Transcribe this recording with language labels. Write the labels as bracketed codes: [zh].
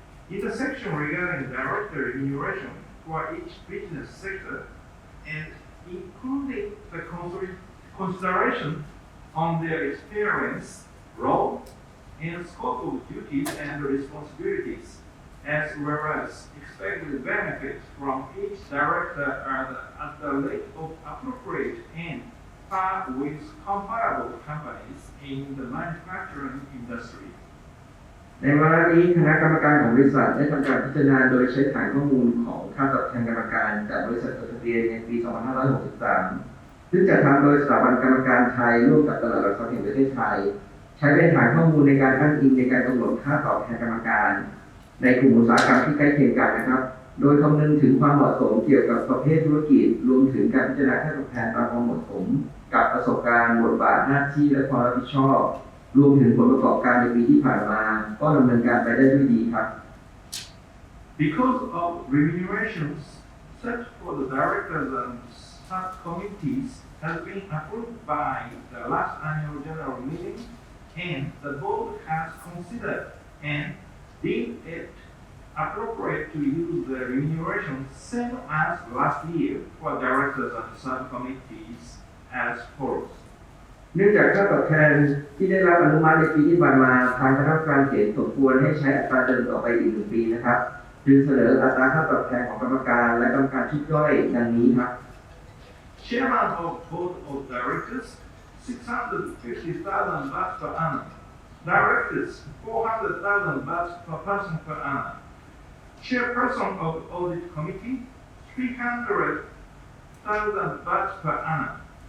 [en] In the section regarding director remuneration for each business sector, and including the consideration on their experience, role, and scope of duties and responsibilities, as well as expected benefits from each director at the rate of appropriate and par with comparable companies in the manufacturing industry. [th] ในวาระนี้คณะกรรมการของบริษัทได้ทำการพิจารณาโดยใช้ฐานข้อมูลของค่าตอบแทนกรรมการจากบริษัทจดทะเบียนในปี 2563 ซึ่งจัดทำโดยสถาบันกรรมการไทยร่วมกับตลาดหลักทรัพย์แห่งประเทศไทยใช้เป็นฐานข้อมูลในการอ้างอิงในการกำหนดค่าตอบแทนกรรมการ ในกลุ่มอุตสาหกรรมที่ใกล้เคียงกันนะครับโดยคำนึงถึงความเหมาะสมเกี่ยวกับประเภทธุรกิจรวมถึงการพิจารณาค่าตอบแทนตามความเหมาะสมกับประสบการณ์บทบาทหน้าที่และความรับผิดชอบรวมถึงผลประกอบการในปีที่ผ่านมาก็ดำเนินการไปได้ด้วยดีครับ [en] Because of remunerations set for the directors and subcommittees has been approved by the last annual general meeting, and the board has considered and deemed it appropriate to use the remuneration same as last year for directors and subcommittees as follows. [th] เนื่องจากค่าตอบแทนที่ได้รับอนุมัติในปีที่ผ่านมาทางคณะกรรมการเห็นสมควรให้ใช้อัตราเดิมต่อไปอีก1 ปีนะครับจึงเสนออัตราค่าตอบแทนของกรรมการและกรรมการชุดย่อยดังนี้ครับ [en] Chairman of Board of Directors, 650,000 baht per annum. Directors, 400,000 baht per person per annum. Chairperson of Audit Committee, 300,000 baht per annum.